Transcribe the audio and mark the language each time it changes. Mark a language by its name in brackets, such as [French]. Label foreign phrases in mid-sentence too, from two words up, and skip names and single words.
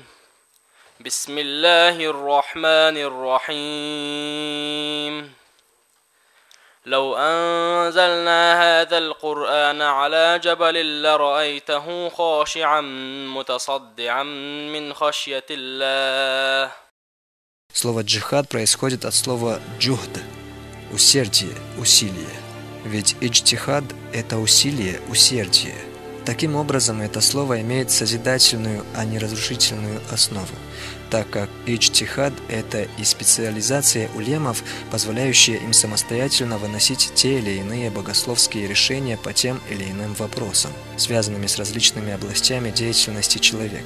[Arabic] بسم الله الرحمن الرحيم. لو أنزلنا هذا القرآن على جبل لرأيته خاشعا متصدعا من خشية الله. [Russian] Слово «джихад» происходит от слова «джухд» – усердие, усилие. Ведь «иджтихад» – это усилие, усердие. Таким образом, это слово имеет созидательную, а не разрушительную основу, так как иджтихад – это и специализация улемов, позволяющая им самостоятельно выносить те или иные богословские решения по тем или иным вопросам, связанными с различными областями деятельности человека.